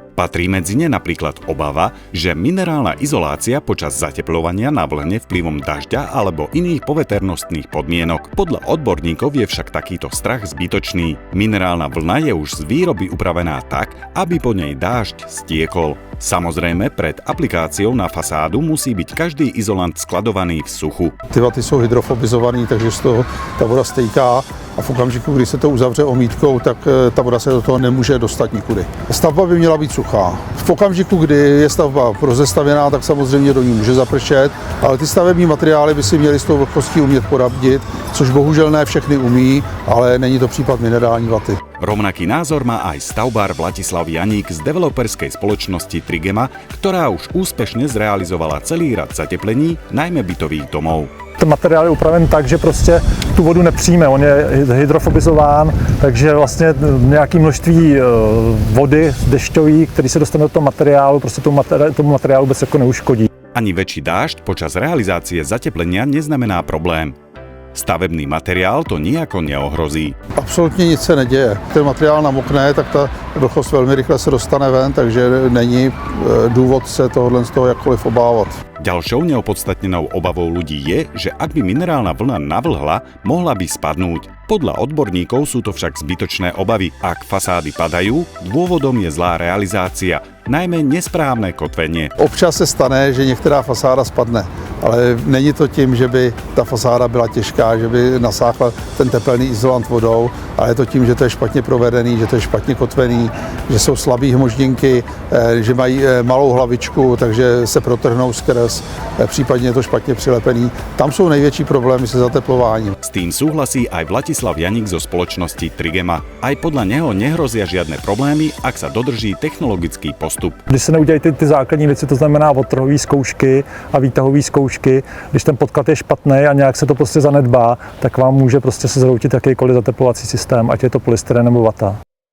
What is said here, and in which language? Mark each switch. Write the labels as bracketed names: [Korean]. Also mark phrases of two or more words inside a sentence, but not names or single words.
[Slovak] Patrí medzi ne napríklad obava, že minerálna izolácia počas zatepľovania navlhne vplyvom dažďa alebo iných poveternostných podmienok. Podľa odborníkov je však takýto strach zbytočný. Minerálna vlna je už z výroby upravená tak, aby po nej dážď stiekol. Samozrejme, pred aplikáciou na fasádu musí byť každý izolant skladovaný v suchu. [Czech] Ty vaty jsou hydrofobizovaný, takže z toho ta voda stejká a v okamžiku, kdy se to uzavře omítkou, tak ta voda se do toho nemůže dostat nikudy. Stavba by měla být suchá. V okamžiku, kdy je stavba rozestavěná, tak samozřejmě do ní může zapršet, ale ty stavební materiály by si měly s tou vlhkostí umět poradit, což bohužel ne všechny umí, ale není to případ minerální vaty. [Slovak] Rovnaký názor má aj stavbár Vlatislav Janík z developerskej spoločnosti Trigema, ktorá už úspešne zrealizovala celý rad zateplení, najmä bytových domov. [Czech] Ten materiál je upraven tak, že prostě tu vodu nepřijme, on je hydrofobizován, takže vlastně nějaké množství vody dešťový, který se dostane do toho materiálu, prostě tomu materiálu vůbec jako neuškodí. [Slovak] Ani väčší dážď počas realizácie zateplenia neznamená problém. Stavebný materiál to nijako neohrozí. [Czech] Absolutně nic se neděje. Ten materiál namokne, tak ta vlhkost velmi rychle se dostane ven, takže není důvod se tohohle z toho jakkoliv obávat. [Slovak] Ďalšou neopodstatnenou obavou ľudí je, že ak by minerálna vlna navlhla, mohla by spadnúť. Podľa odborníkov sú to však zbytočné obavy. Ak fasády padajú, dôvodom je zlá realizácia, najmä nesprávné kotvenie. [Czech] Občas se stane, že některá fasáda spadne, ale není to tím, že by ta fasáda byla těžká, že by nasáchla ten tepelný izolant vodou, ale je to tím, že to je špatně provedený, že to je špatně kotvený, že jsou slabý hmoždinky, že mají malou hlavičku, takže se protrhnou skrz, případně je to špatně přilepený. Tam jsou největší problémy se zateplováním. [Slovak] S tým súhlasí aj Vlatislav Janík zo spoločnosti Trigema. Aj podľa neho nehrozia žiadne problémy, ak sa dodrží technologický postup. [Czech] Když se neudělají ty základní věci, to znamená odtrhové zkoušky a výtahové zkoušky, když ten podklad je špatný a nějak se to prostě zanedbá, tak vám může prostě se zhroutit jakýkoliv zateplovací systém, ať je to polystyren nebo vata.